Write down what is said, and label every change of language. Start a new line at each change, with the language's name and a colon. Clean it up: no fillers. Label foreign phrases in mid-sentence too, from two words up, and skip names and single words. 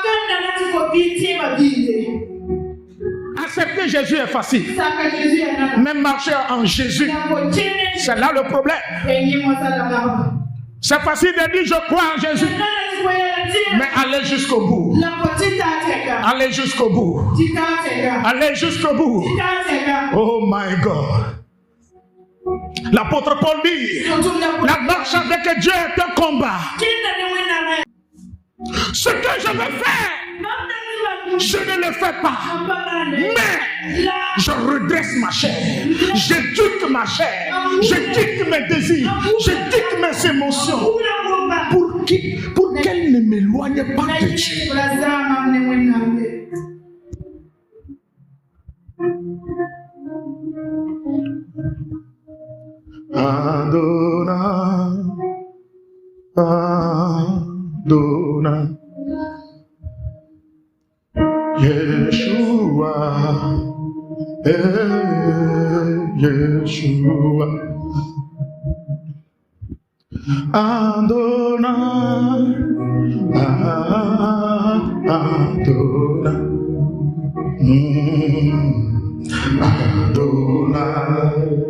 French: Accepter Jésus est facile. Mais marcher en Jésus, c'est là le problème. C'est facile de dire je crois en Jésus. Mais allez jusqu'au bout. Allez jusqu'au bout. Allez jusqu'au bout.
English: Oh my God.
French: L'apôtre Paul dit, la marche avec Dieu est un combat. Ce que je veux faire, je ne le fais pas. Mais je redresse ma chair. J'éduque ma chair. J'éduque mes désirs. J'éduque mes émotions. Pour qu'elle ne m'éloigne pas de Dieu. Adonai, Adonai, Yeshua, Yeshua, Adonai, Adonai, Adonai.